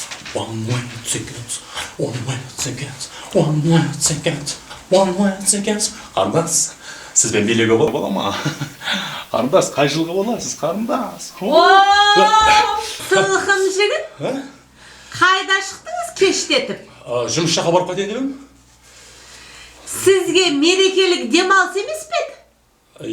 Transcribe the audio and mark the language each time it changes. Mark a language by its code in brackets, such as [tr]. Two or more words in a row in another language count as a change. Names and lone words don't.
[en] One way tickets, one way tickets, one way tickets, one way tickets. [kk] Қарындас, сізбен билеуге бола ма? Қарындас, қай жылға боласыз, қарындас? Сылқым жігіт, қайда шықтыңыз кештетіп? Жұмыс жаққа барып қайтайын дедім. Сізге мерекелік демалыс емес пе еді?